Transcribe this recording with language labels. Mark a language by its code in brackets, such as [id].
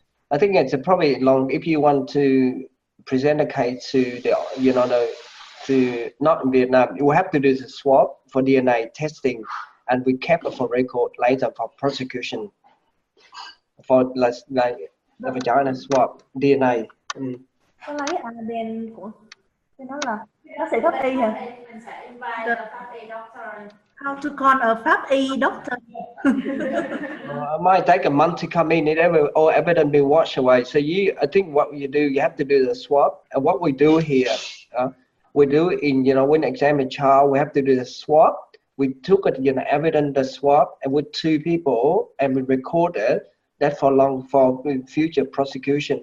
[en] I think it's probably long if you want to present a case to the, you know, to not in Vietnam, you have to do the swab for DNA testing, and we kept it for record later for prosecution. For like the vagina swab DNA. [vi] Có lấy ADN của cái đó là bác sĩ pháp y hả? [en] How to call a pháp y doctor? It might take a month to come in. All evidence been washed away. So I think what you do, you have to do the swab. And what we do here, we do in, you know, when examine a child, we have to do the swab. We took it, you know, evidence the swab, and with 2 people, and we recorded that for future prosecution.